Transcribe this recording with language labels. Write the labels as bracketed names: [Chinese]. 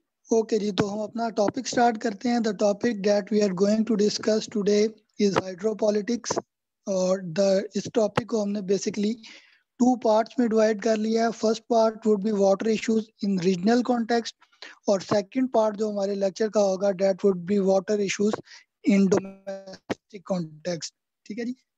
[Urdu] Okay جی، تو ہم اپنا ٹاپک سٹارٹ کرتے ہیں. [English] The topic that we are going to discuss today is hydro politics. [Urdu] اور اس ٹاپک کو ہم نے بیسکلی 2 پارٹس میں ڈیوائڈ کر لیا ہے. [English] first part would be water issues in regional context, [Urdu] اور سیکنڈ پارٹ جو ہمارے لیکچر کا ہوگا [English] That would be water issues in domestic context. [Urdu] ٹھیک ہے جی.